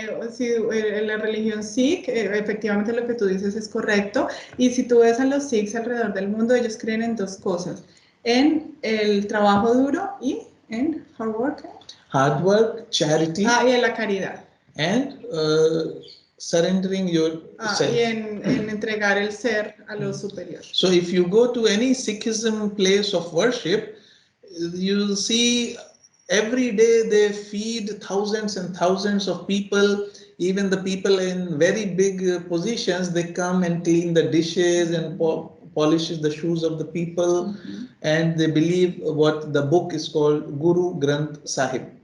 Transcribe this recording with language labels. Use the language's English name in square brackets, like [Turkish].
[Spanish] Sí, la religión Sikh, efectivamente lo que tú dices es correcto, y si tú ves a los Sikhs alrededor del mundo, ellos creen en dos cosas: en el trabajo duro y en [English] hard work, charity, [Spanish] y en la caridad, [English] and surrendering yourself, [Spanish] y en entregar el ser a lo superior. [English] So if you go to any Sikhism place of worship, you'll see every day they feed thousands and thousands of people even the people in very big positions, they come and clean the dishes and polishes the shoes of the people, and they believe what the book is called Guru Granth Sahib.